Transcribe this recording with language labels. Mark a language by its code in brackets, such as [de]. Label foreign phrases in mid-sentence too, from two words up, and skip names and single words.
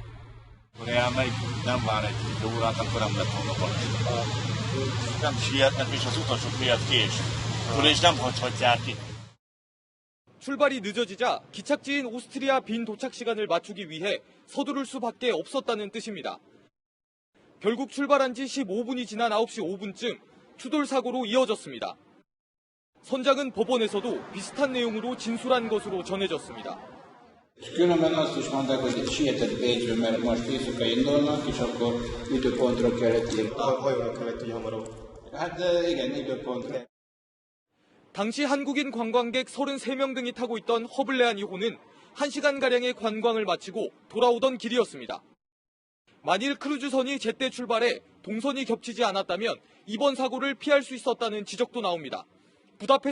[ko] 출발이 늦어지자 기착지인 오스트리아 빈 도착 시간을 맞추기 위해 서두를 수밖에 없었다는 뜻입니다. 결국 출발한 지 15분이 지난 9시 5분쯤 추돌 사고로 이어졌습니다. 선장은 법원에서도 비슷한 내용으로 진술한 것으로 전해졌습니다. [hu] Különben azt is mondták, hogy sietett Bécsbe, mert most éjszaka indulnak, és akkor időpontra kellett írni. Hajónak kellett így hamarabb. Hát igen, időpontra. [ko] 당시 한국인 관광객 33명 등이 타고 있던 허블레안 2호는 1시간가량의 관광을 마치고 돌아오던 길이었습니다. 만일 크루즈선이 제때 출발해 동선이 겹치지 않았다면 이번 사고를 피할 수 있었다는 지적도 나옵니다.